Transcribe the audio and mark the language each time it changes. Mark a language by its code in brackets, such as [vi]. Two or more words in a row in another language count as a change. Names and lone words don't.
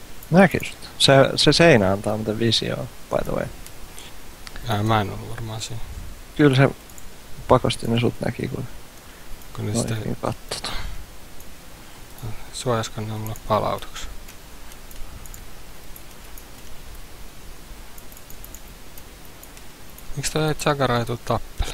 [fi] Näkis. Se seinä antaa muuten visioa, [en] by the way. [fi] Mä en ollut varmaan siinä. Kyllä se pakosti ne sut näki, kun Ne sitten katsotaan. suojasko ne mulle palautuksen? Miksi toi Chagara ei tuu tappele?